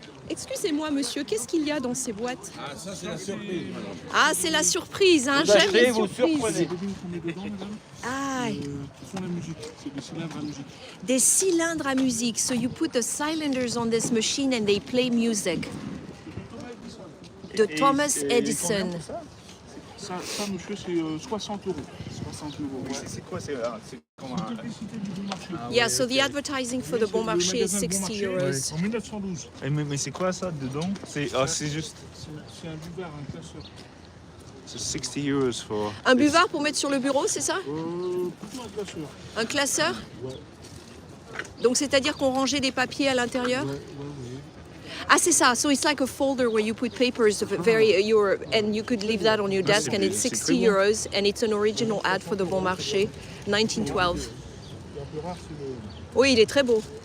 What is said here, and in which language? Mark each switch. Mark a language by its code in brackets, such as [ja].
[fr] Excusez-moi, monsieur, qu'est-ce qu'il y a dans ces boîtes? Ah, ça, c'est la surprise, madame. Ah, c'est la surprise, hein? J'aime les surprises. Ah, Qui font la musique. C'est des cylindres à musique. des cylindres à musique. [en] So you put the cylinders on this machine and they play music. [fr] De Thomas Edison. Ça, monsieur, c'est 60 euros. 60 euros. Ouais. C'est quoi? C'est comment Publicité du bon marché. [en] Yeah, so the advertising for the Bon Marché is 60 euros. [fr] En 1912. Mais c'est quoi ça dedans? C'est juste. C'est un buvard, un classeur. [en] So 60 euros for. [fr] Un buvard pour mettre sur le bureau, c'est ça? Plutôt un classeur. Un classeur? Donc c'est-à-dire qu'on rangeait des papiers à l'intérieur? Ouais. Ah, c'est ça. [en] So it's like a folder where you put papers of and you could leave that on your desk, and it's 60 euros, and it's an original ad for the Bon Marché, 1912. [fr] Un peu rare, c'est le. Oui, il est très beau.